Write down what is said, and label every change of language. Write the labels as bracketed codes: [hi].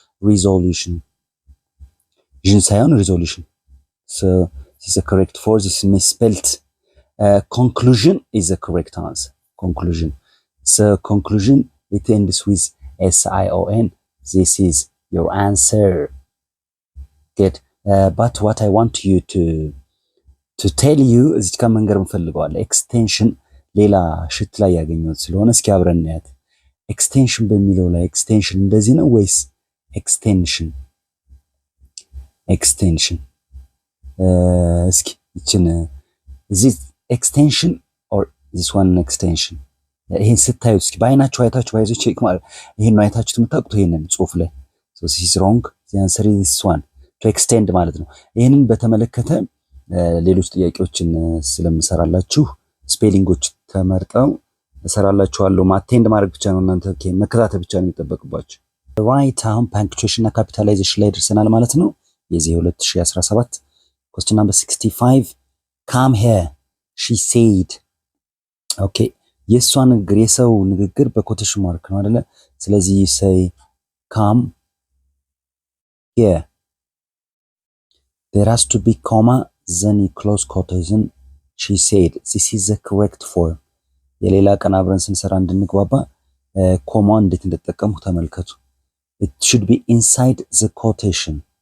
[en] resolution [am] ሳይሆን [en] resolution. So this is the correct for. This is misspelled. Conclusion is the correct answer. Conclusion. So conclusion, it ends with SION. This is your answer. Good. but what I want you to tell you [am] እዚህ ጋር መንገር እንፈልገዋለን። ኤክስቴንሽን ሌላ ሽት ላይ ያገኘሁት ስለሆነ እስኪ አብረን እናያት። ኤክስቴንሽን በሚለው ላይ ኤክስቴንሽን እንደዚህ ነው ወይስ ኤክስቴንሽን? ኤክስቴንሽን እስኪ ይችን እዚህ ኤክስቴንሽን ኦር [en] this one [am] ኤክስቴንሽን ይሄን ስታዩ እስኪ በአይናችሁ አይታችሁ ባይዞ ቼክ ማለት ይሄን ነው አይታችሁት የምታውቁት ይሄንን ጽሁፍ ላይ [en] so this is wrong the answer is this one to extend [am] ማለት ነው። ይሄንን በተመለከተ ሌሎች ጥያቄዎችን ስለምሰራላችሁ ስፔሊንጎች ተመርጠው እሰራላችኋለሁ። ማቴንድ ማድረግ ብቻ ነው እናንተ መከታተል ብቻ ነው የሚጠበቅባችሁ። ራይት አሁን ፓንክቹዌሽን እና ካፒታላይዜሽን ላይ ደርሰናል ማለት ነው። የዚህ 2017 [en] question number 65 come here she said [am] ኦኬ የሷ ንግግር የሰው ንግግር በኮቴሽን ማርክ ነው አይደለ? ስለዚህ [en] say come here there has to be comma then close quotation she said this is the correct form [am] የሌላ ቀን አብረን ስንሰራ እንድንግባባ ኮማ እንዴት እንደተጠቀምኩ ተመልከቱ። [en] it should be inside the quotation